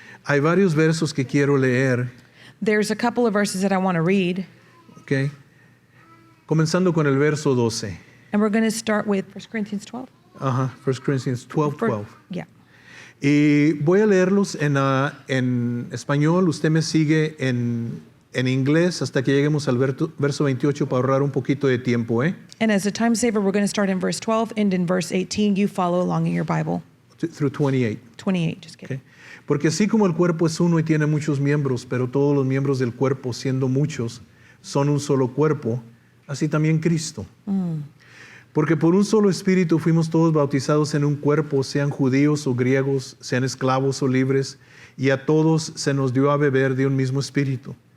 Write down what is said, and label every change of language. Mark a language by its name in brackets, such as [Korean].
[Spanish] hay varios versos que quiero leer, [English] there's a couple of verses that I want to read. [Spanish] ¿ok? Comenzando con el verso 12. [English] And we're going to start with 1 Corinthians 12. Ajá, 1 Corinthians 12, 12. Yeah. [Spanish] Y voy a leerlos en español, usted me sigue en inglés hasta que lleguemos al verso 28 para ahorrar un poquito de tiempo, ¿eh? [English] And as a time saver, we're going to start in verse 12, end in verse 18. You follow along in your Bible. through 28. 28, just kidding. Okay. [Spanish] Porque así como el cuerpo es uno y tiene muchos miembros, pero todos los miembros del cuerpo, siendo muchos, son un solo cuerpo, así también Cristo. Porque por un solo espíritu fuimos todos bautizados en un cuerpo, sean judíos o griegos, sean esclavos o libres, y a todos se nos dio a beber de un mismo espíritu.